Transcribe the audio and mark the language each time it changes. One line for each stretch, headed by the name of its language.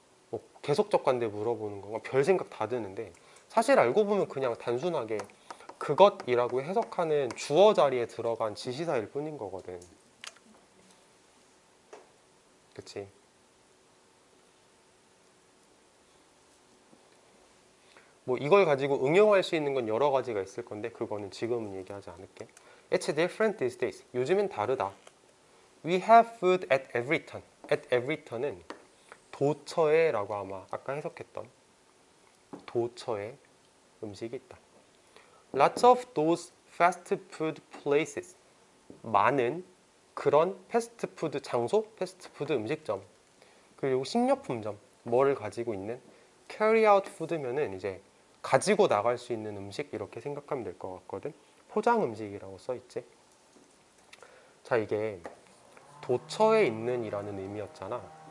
Korean: 뭐 계속적 관대 물어보는 건가? 별 생각 다 드는데 사실 알고 보면 그냥 단순하게 그것이라고 해석하는 주어 자리에 들어간 지시사일 뿐인 거거든. 그치? 뭐 이걸 가지고 응용할 수 있는 건 여러 가지가 있을 건데 그거는 지금은 얘기하지 않을게.
English: It's different these days.
Korean: 요즘엔 다르다.
English: We have food at every turn. At every turn
Korean: 은 도처에라고 아마 아까 해석했던 도처에 음식이 있다.
English: Lots of those fast food places.
Korean: 많은 그런 패스트푸드 장소, 패스트푸드 음식점 그리고 식료품점 뭐를 가지고 있는
English: carry out food
Korean: 면은 이제 가지고 나갈 수 있는 음식 이렇게 생각하면 될 것 같거든. 포장 음식이라고 써 있지. 자, 이게 도처에 있는 이라는 의미였잖아.